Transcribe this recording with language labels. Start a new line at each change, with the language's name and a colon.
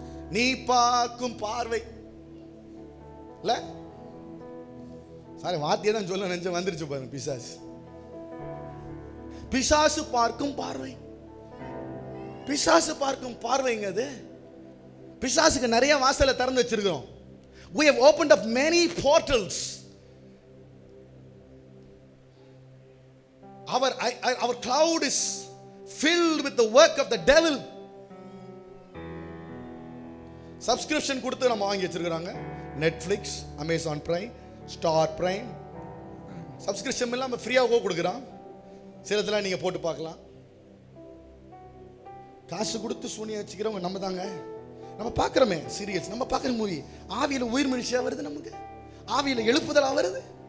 Tamil: நீ பார்க்கும் பார்வை இல்ல சாரி வாத்தியே தான் சொல்ல நினைச்ச வந்துருச்சு பாருங்க. பிசாசு பார்க்கும் பார்வை. பிசாசு பார்க்கும் பார்வைங்க அது. பிசாசுக்கு நிறைய வாசலை திறந்து வச்சிருக்கிறோம்.
English: We have opened up many portals. Our cloud is filled with the work of the devil.
Tamil: Subscription கொடுத்து நம்ம வாங்கி வச்சிருக்காங்க. Netflix, Amazon Prime, Star Prime. Subscription எல்லாம் ஃப்ரீயாக கொடுக்குறான். சிலதெல்லாம் நீங்க போட்டு பார்க்கலாம். காசு கொடுத்து சூனியா வச்சுக்கிறவங்க நம்ம தாங்க. நம்ம பார்க்குறோமே சீரியல்ஸ், நம்ம பார்க்குற மூவி, ஆவியில் உயிர் மனுஷியா வருது, நமக்கு ஆவியில் எழுப்புதலா வருது.